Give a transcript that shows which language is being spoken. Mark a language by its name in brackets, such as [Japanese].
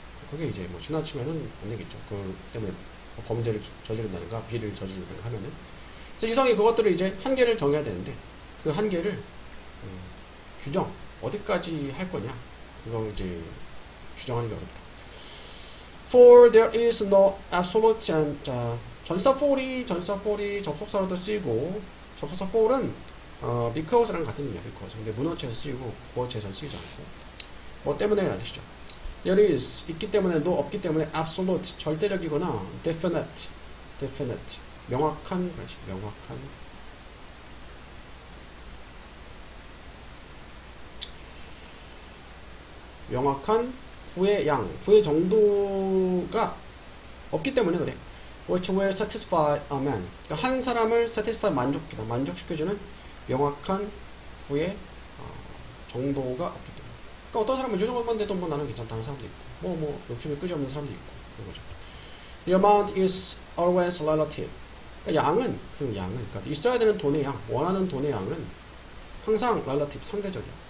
[Korean] 그게 이제 뭐 지나치면은 안 되겠죠. 그 때문에 뭐 범죄를 저지른다든가 비리를 저지른다든가 하면은. 그래서 이성이 그것들을 이제 한계를 정해야 되는데 그 한계를 규정 어디까지 할 거냐 그거 이제 규정하는 게 어렵다. [English] For there is no absolute. [Korean] 자, 전사 for이 접속사로도 쓰이고 접속사 for은 because랑 같은 의미야. [English] because. [Korean] 근데 문어체에서 쓰이고 구어체에서 쓰이지 않고 뭐 때문에 라는 뜻이죠. [English] There is [Korean] 있기 때문에 no 없기 때문에 absolute 절대적이거나 definite 명확한 그렇지 명확한 구의 구의 정도가 없기 때문에 그래. [English] Which will satisfy a man. [Korean] 그러니까 한 사람을 satisfy 만족시켜주는 명확한 구의 정도가 없기 때문에. 그러니까 어떤 사람은 이 정도만 돼도 뭐 나는 괜찮다는 사람도 있고, 뭐 욕심이 끄지없는 사람도 있고 그런 거죠. [English] The amount is always relative. [Korean] 그러니까 양은 그러니까 있어야 되는 돈의 양, 원하는 돈의 양은 항상 relative 상대적.